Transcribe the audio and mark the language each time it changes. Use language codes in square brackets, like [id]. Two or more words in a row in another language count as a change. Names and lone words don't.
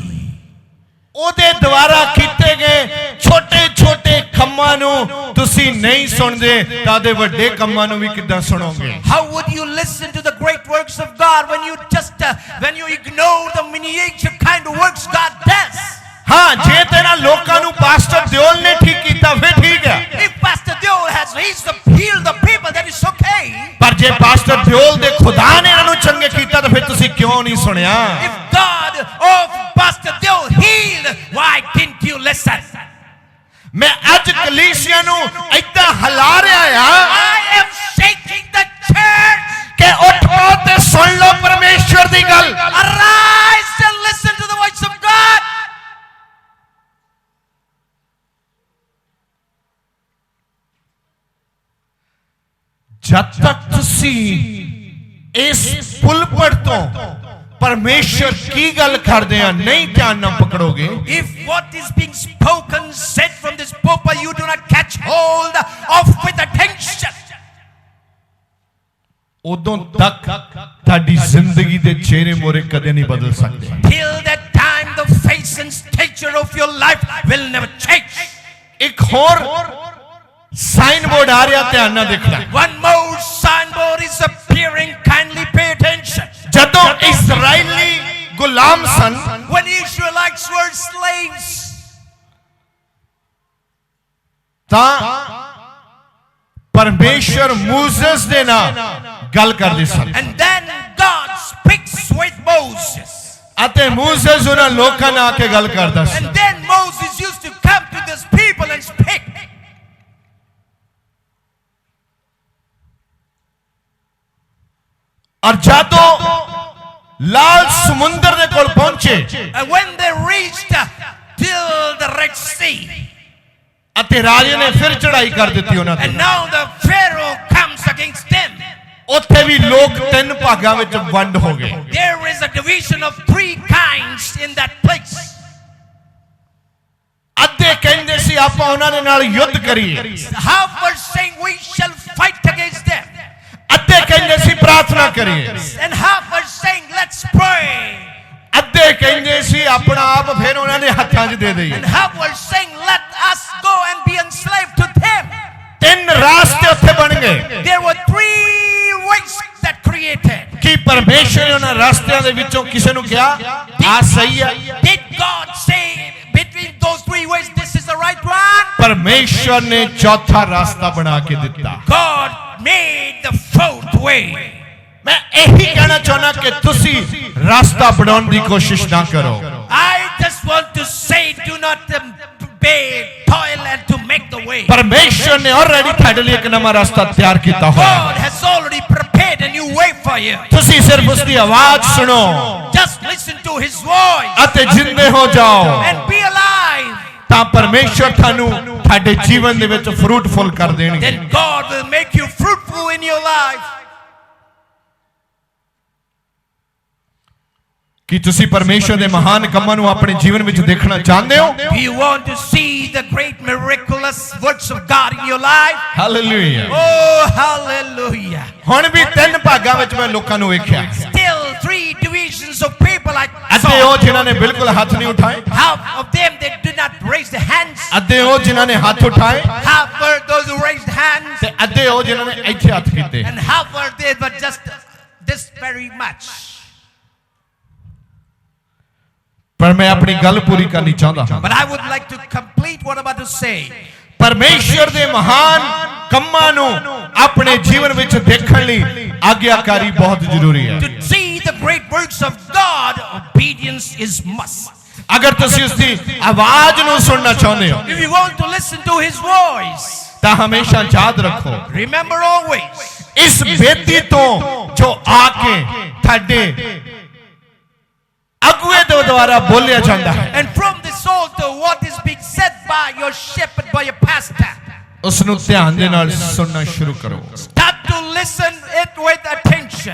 [pa] ਉਹਦੇ ਦੁਆਰਾ ਕੀਤੇ ਗਏ ਛੋਟੇ ਛੋਟੇ ਕੰਮਾਂ ਨੂੰ ਤੁਸੀਂ ਨਹੀਂ ਸੁਣਦੇ ਤਾਂ ਉਹਦੇ ਵੱਡੇ ਕੰਮਾਂ ਨੂੰ ਵੀ ਕਿੱਦਾਂ ਸੁਣੋਗੇ? [en] How would you listen to the great works of God when you ignore the miniature kind of works God does? [pa] ਹਾਂ, ਜੇ ਤੇਰਾ ਲੋਕਾਂ ਨੂੰ ਪਾਸਟਰ ਦਿਓਲ ਨੇ ਠੀਕ ਕੀਤਾ ਫਿਰ ਠੀਕ ਹੈ। [en] If Pastor Deol has healed the people, then it's okay. [pa] ਪਰ ਜੇ ਪਾਸਟਰ ਦਿਓਲ ਦੇ ਖੁਦਾ ਨੇ ਇਹਨਾਂ ਨੂੰ ਚੰਗੇ ਕੀਤਾ ਤਾਂ ਫਿਰ ਤੁਸੀਂ ਕਿਉਂ ਨਹੀਂ ਸੁਣਿਆ? [en] If God of Pastor Deol healed, why didn't you listen? [pa] ਮੈਂ ਅੱਜ ਕਲੀਸਿਆ ਨੂੰ ਏਦਾਂ ਹਿਲਾ ਰਿਹਾ ਆ [en] I am shaking the church. [pa] ਕਿ ਉੱਠੋ ਤੇ ਸੁਣ ਲਓ ਪਰਮੇਸ਼ਵਰ ਦੀ ਗੱਲ। [en] Arise and listen to the voice of God. [pa] ਜਦ ਤੱਕ ਤੁਸੀਂ ਇਸ ਪੁਲਪਟ ਤੋਂ ਪਰਮੇਸ਼ਰ ਕੀ ਗੱਲ ਕਰਦੇ ਆ ਨਹੀਂ ਧਿਆਨ ਨਾਲ ਪਕੜੋਗੇ, [en] If what is being spoken, said from this pulpit, you do not catch hold of with attention, [pa] ਉਦੋਂ ਤੱਕ ਤੁਹਾਡੀ ਜ਼ਿੰਦਗੀ ਦੇ ਚਿਹਰੇ ਮੋਰੇ ਕਦੇ ਨਹੀਂ ਬਦਲ ਸਕਦੇ। [en] till that time the face and stature of your life will never change. [pa] ਇੱਕ ਹੋਰ ਸਾਈਨ ਬੋਰਡ ਆ ਰਿਹਾ, ਧਿਆਨ ਨਾਲ ਦੇਖਣਾ। [en] One more signboard is appearing, kindly pay attention. [pa] ਜਦੋਂ ਇਸਰਾਇਲੀ ਗੁਲਾਮ ਸਨ, [en] When Israelites were slaves, [pa] ਤਾਂ ਪਰਮੇਸ਼ਵਰ ਮੂਸੇਸ ਦੇ ਨਾਲ ਗੱਲ ਕਰਦੇ ਸਨ [en] And then God speaks with Moses. [pa] ਅਤੇ ਮੂਸੇਸ ਉਨ੍ਹਾਂ ਲੋਕਾਂ ਨਾਲ ਆ ਕੇ ਗੱਲ ਕਰਦਾ ਸੀ [en] And then Moses used to come to these people and speak. [pa] ਔਰ ਜਾਦੋਂ ਲਾਲ ਸਮੁੰਦਰ ਦੇ ਕੋਲ ਪਹੁੰਚੇ [en] And when they reached till the Red Sea, [pa] ਅਤੇ ਰਾਜੇ ਨੇ ਫਿਰ ਚੜ੍ਹਾਈ ਕਰ ਦੀ ਉਨ੍ਹਾਂ ਤੇ [en] and now the Pharaoh comes against them. [pa] ਉੱਥੇ ਭੀ ਲੋਗ ਤਿੰਨ ਭਾਗਾਂ ਵਿਚ ਵੰਡ ਹੋ ਗਏ [en] There is a division of 3 kinds in that place. [pa] ਅੱਧੇ ਕਹਿੰਦੇ ਸੀ ਆਪਾਂ ਉਨ੍ਹਾਂ ਦੇ ਨਾਲ ਯੁੱਧ ਕਰੀਏ [en] Half were saying we shall fight against them, [pa] ਅੱਧੇ ਕਹਿੰਦੇ ਸੀ ਪ੍ਰਾਰਥਨਾ ਕਰੀਏ [en] and half were saying let's pray, [pa] ਅੱਧੇ ਕਹਿੰਦੇ ਸੀ ਅਪਣਾ ਆਪ ਫਿਰ ਉਨ੍ਹਾਂ ਦੇ ਹੱਥਾਂ 'ਚ ਦੇ ਦਈਏ [en] and half were saying let us go and be enslaved to them. [pa] ਤਿੰਨ ਰਸਤੇ ਉੱਥੇ ਬਣ ਗਏ [en] There were 3 ways that created. [pa] ਕਿ ਪਰਮੇਸ਼ਵਰ ਨੇ ਉਨ੍ਹਾਂ ਰਸਤਿਆਂ ਦੇ ਵਿਚੋਂ ਕਿਸੇ ਨੂੰ ਕਿਹਾ ਆ ਸਹੀ ਹੈ [en] Did God say between those 3 ways this is the right one? [pa] ਪਰਮੇਸ਼ਵਰ ਨੇ ਚੌਥਾ ਰਸਤਾ ਬਣਾ ਕੇ ਦਿੱਤਾ [en] God made the 4th way. [pa] ਮੈਂ ਯਹੀ ਕਹਿਣਾ ਚਾਹਣਾ ਕਿ ਤੁਸੀਂ ਰਸਤਾ ਬਣਾਨੇ ਕੀ ਕੋਸ਼ਿਸ਼ ਨਾ ਕਰੋ [en] I just want to say do not toil and to make the way. [pa] ਪਰਮੇਸ਼ਵਰ ਨੇ ਆਲਰੈਡੀ ਥੋਡੇ ਲਿਏ ਇਕ ਨਯਾ ਰਸਤਾ ਤਿਆਰ ਕੀਆ ਹੂਆ [en] God has already prepared a new way for you. [pa] ਤੁਸੀਂ ਸਿਰਫ਼ ਉਸਕੀ ਆਵਾਜ਼ ਸੁਣੋ [en] Just listen to his voice [pa] ਅਤੇ ਜਿੰਦੇ ਹੋ ਜਾਓ [en] and be alive. [pa] ਤਾਂ ਪਰਮੇਸ਼ਵਰ ਥੋਨੂੰ ਥੋਡੇ ਜੀਵਨ ਦੇ ਵਿਚ ਫ਼ਰੂਟਫੁੱਲ ਕਰ ਦੇਣਗੇ [en] Then God will make you fruitful in your life. [pa] ਕਿ ਤੁਸੀਂ ਪਰਮੇਸ਼ਵਰ ਦੇ ਮਹਾਨ ਕੰਮਾਂ ਨੂੰ ਅਪਣੇ ਜੀਵਨ ਵਿਚ ਦੇਖਣਾ ਚਾਹਤੇ ਹੋ [en] Do you want to see the great miraculous works of God in your life? [pa] हालेलुया [en] Oh, hallelujah. [pa] ਹੁਣ ਭੀ ਤਿੰਨ ਭਾਗਾਂ ਵਿਚ ਮੈਂ ਲੋਕਾਂ ਨੂੰ ਵੇਖਿਆ [en] Still 3 divisions of people I [pa] ਅਤੇ ਓ [en] saw. [pa] ਜਿਨ੍ਹਾਂ ਨੇ ਬਿਲਕੁਲ ਹਾਥ ਨਹੀਂ ਉਠਾਏ [en] Half of them they did not raise their hands. [pa] ਅਤੇ ਓ ਜਿਨ੍ਹਾਂ ਨੇ ਹਾਥ ਉਠਾਏ [en] Half were those who raised hands. [pa] ਤੇ ਅਤੇ ਓ ਜਿਨ੍ਹਾਂ ਨੇ ਇੱਥੇ ਹਾਥ ਕੀਤੇ [en] And half were they but just this very much. [pa] ਪਰ ਮੈਂ ਅਪਣੀ ਗੱਲ ਪੂਰੀ ਕਰਨੀ ਚਾਹਤਾ [en] But I would like to complete what I'm about to say. [pa] ਪਰਮੇਸ਼ਵਰ ਦੇ ਮਹਾਨ ਕੰਮਾਂ ਨੂੰ ਅਪਣੇ ਜੀਵਨ ਵਿਚ ਦੇਖਣ ਲਈ ਆਗਿਆਕਾਰੀ ਬਹੁਤ ਜ਼ਰੂਰੀ ਹੈ [en] To see the great works of God, obedience is must. [pa] ਅਗਰ ਤੁਸੀਂ ਉਸਕੀ ਆਵਾਜ਼ ਨੂੰ ਸੁਣਨਾ ਚਾਹਤੇ ਹੋ [en] If you want to listen to his voice, [pa] ਤਾਂ ਹਮੇਸ਼ਾ ਯਾਦ ਰੱਖੋ [en] remember always, [pa] ਇਸ ਬੇਦੀ ਤੋਂ ਜੋ ਆ ਕੇ ਥੋਡੇ ਅਗੁਏ ਦੇ ਦੁਆਰਾ ਬੋਲਿਆ ਜਾਤਾ ਹੈ [en] and from this altar what is being said by your shepherd, by your pastor, [pa] ਉਸਨੂੰ ਧਿਆਨ ਦੇ ਨਾਲ ਸੁਣਨਾ ਸ਼ੁਰੂ ਕਰੋ [en] start to listen it with attention.